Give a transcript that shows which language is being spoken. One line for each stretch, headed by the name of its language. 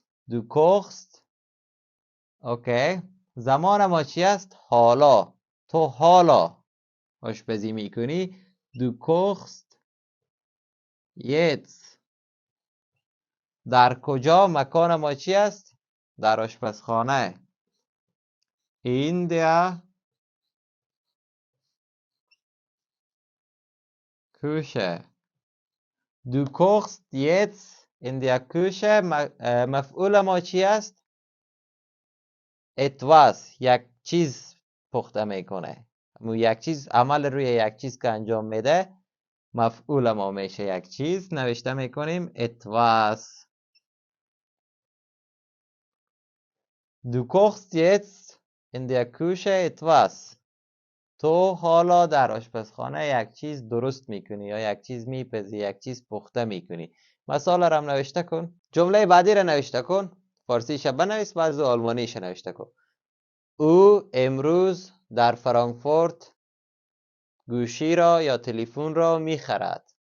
Persian: دو کوخست. اوکی. زمان ما چی است؟ حالا. تو حالا آشپزی میکنی. دو کوخست یتس. در کجا؟ مکان ما چی است؟ در آشپزخانه. این
German: der Küche. Du kochst jetzt in der Küche.
Persian: مفعول ما چی است؟ etwas. یک چیز پخته میکنه. یک چیز، عمل روی یک چیز که انجام میده مفعول ما میشه یک چیز. نوشته میکنیم etwas.
German: Du kochst jetzt in der Küche etwas.
Persian: تو حالا در آشپزخانه یک چیز درست میکنی یا یک چیز میپزی، یک چیز پخته میکنی. مثال را هم نوشته کن. جمله بعدی را نوشته کن. فارسیش بنویس، بعض آلمانیش نوشته کن. او امروز در فرانکفورت گوشی را یا تلفن را میخرد.